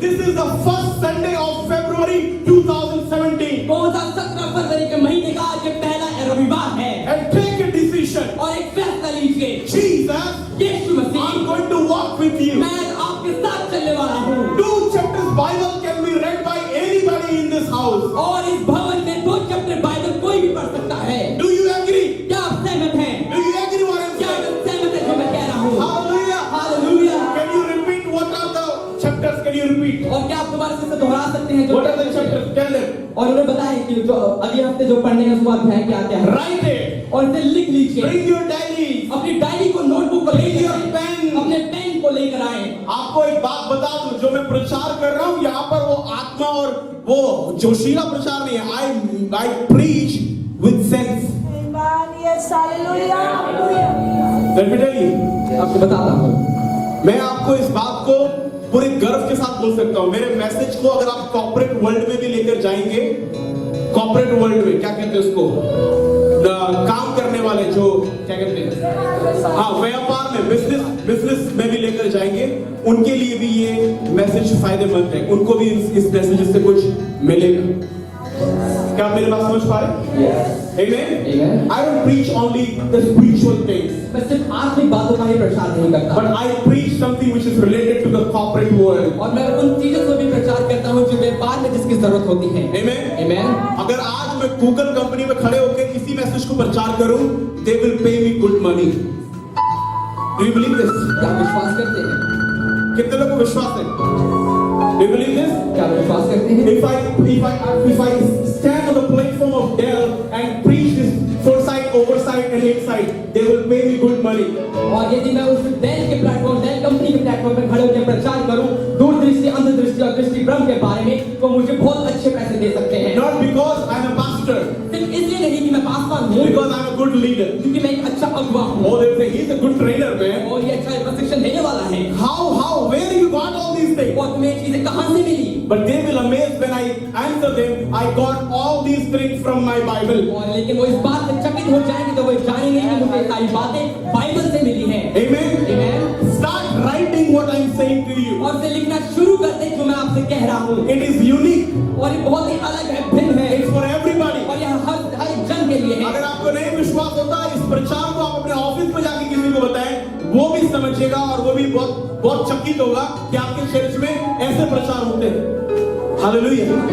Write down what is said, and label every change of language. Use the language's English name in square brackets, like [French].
[English] This is the first Sunday of February 2017. [Hindi] 2017 फरवरी के महीने का आज ये पहला रविवार है [English] And take a decision. [Hindi] और एक फैसला लीजिए। [English] Jesus, [Hindi] Yeshu Masih, [English] I'm going to walk with you. [Hindi] मैं आपके साथ चलने वाला हूँ। [English] 2 chapters Bible can be read by anybody in this house. [Hindi] और इस भवन में 2 चैप्टर बाइबल कोई भी पढ़ सकता है। [English] Do you agree? [Hindi] क्या आप सहमत हैं? [English] Do you agree what I'm [Hindi] क्या [English] saying? [Hindi] आप सहमत हैं जो मैं कह रहा हूँ? [English] Hallelujah. [Hindi] Hallelujah. [English] Can you repeat what are the chapters? Can you repeat? [Hindi] और क्या आप दोबारा से इसे दोहरा सकते हैं? जो [English] What are the chapters? Tell them. [Hindi] और उन्हें बताएं कि जो अगले हफ्ते जो पढ़ने का उसको अध्याय क्या क्या है। [English] Write it. [Hindi] और इसे लिख लीजिए। [English] Bring your diaries. [Hindi] अपनी डायरी को, नोटबुक को [English] Bring [Hindi] लेकर [English] your [Hindi] आएं। [English] pen. [Hindi] अपने पेन को लेकर आए। आपको एक बात बता दूं, जो मैं प्रचार कर रहा हूं यहाँ पर वो आत्मा और वो जोशीला प्रचार नहीं है। [English] I preach with sense. Amen. Yes, hallelujah. Hallelujah. Let me tell you. [Hindi] आपको बताता हूँ। मैं आपको इस बात को पूरे गर्व के साथ बोल सकता हूँ। मेरे मैसेज को अगर आप कॉर्पोरेट वर्ल्ड में भी लेकर जाएंगे, कॉर्पोरेट वर्ल्ड में क्या कहते हैं उसको, काम करने वाले जो क्या कहते हैं, हाँ, व्यापार में, बिजनेस में भी लेकर जाएंगे, उनके लिए भी ये मैसेज फायदेमंद है। उनको भी इस मैसेज से कुछ मिलेगा। क्या आप मेरी बात समझ पा रहे हैं? [English] Amen? Amen. I don't preach only the spiritual things, [Hindi] मैं सिर्फ आत्मिक बातों का ही प्रचार नहीं करता, [English] but I preach something which is related to the corporate world. [Hindi] और मैं उन चीजों को भी प्रचार करता हूँ जो व्यापार में जिसकी जरूरत होती है। [English] Amen? Amen. [Hindi] अगर आज मैं गूगल कंपनी में खड़े होकर इसी मैसेज को प्रचार करूं, [English] they will pay me good money. Do you believe this? [Hindi] क्या आप विश्वास करते हैं? कितने लोगों को विश्वास है? [English] Do you believe this? [Hindi] क्या आप विश्वास करते हैं? [English] If I stand on the platform of Dell and preach this foresight, oversight and insight, they will pay me good money. [Hindi] और यदि मैं उस डेल के प्लेटफॉर्म, डेल कंपनी के प्लेटफॉर्म पर खड़े होकर प्रचार करूं दूरदृष्टि, अंतर्दृष्टि और दृष्टि भ्रम के बारे में, तो मुझे बहुत अच्छे पैसे दे सकते हैं। [English] Not because I'm a pastor, [Hindi] सिर्फ इसलिए नहीं कि मैं पासवान हूँ, [English] because I'm a good leader. [Hindi] क्योंकि मैं एक अच्छा अगुवा हूँ [English] Oh, they say he's a good trainer, man. [Hindi] और ये अच्छा प्रशिक्षण देने वाला है। [English] Where you got all these things? [Hindi] और तुम्हें ये चीजें कहाँ से मिली? [English] But they will amaze when I answer them. I got all these things from my Bible. [Hindi] और लेकिन वो इस बात से चकित हो जाएंगे तो वो जानेंगे कि मुझे सारी बातें बाइबल से मिली हैं। [English] Amen. Amen. Start writing what I'm saying to you. [Hindi] और इसे लिखना शुरू कर दें जो मैं आपसे कह रहा हूँ। [English] It is unique. [Hindi] और ये बहुत ही अलग है, भिन्न है, [English] It's for everybody. [Hindi] और यह हर जन के लिए है। अगर आपको नहीं विश्वास होता, इस प्रचार को आप अपने ऑफिस में जाके किसी को बताएं, वो भी समझेगा और वो भी बहुत चकित होगा कि आपके चर्च में ऐसे प्रचार होते हैं। हालेलुया।